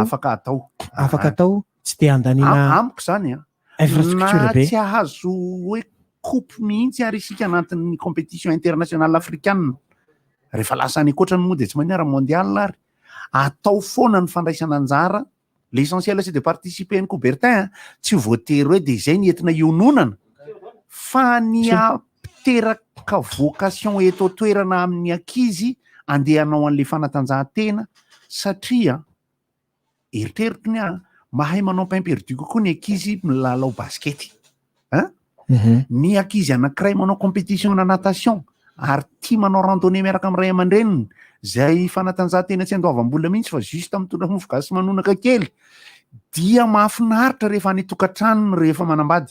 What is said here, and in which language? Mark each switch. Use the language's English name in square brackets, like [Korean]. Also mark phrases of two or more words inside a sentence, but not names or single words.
[Malagasy] afaka atao, tsy te andaniana amiko zany infrastructure na be. tsy ahazo hoe coupe mihitsy ary isika anatin'ny [French] compétition internationale africaine [Malagasy] rehefa lasa any ankoatrany moa dia tsy manera mondial ary atao foana ny fandraisana anjara. [French] L'essentiel c'est de participer [Malagasy] ny Coubertin, tsy voatery hoe dia izay ny entina iononana fa ny apiteraka vocation eto toerana amin'ny ankizy andehanao an'ilay fanatanjahantena satria eritreritry ny mahay manao [French] pain perdu [Malagasy] kokoa ny ankizy milalao baskety. Ny ankizy anankiray manao compétition na natation ary tia manao randonnée miaraka amin'ny ray aman-dreniny zay fanatanjahantena tsy andoavam-bola mihitsy fa juste mitondra mofogasy manonaka kely dia mahafinaritra rehefa any tokantranony rehefa manambady.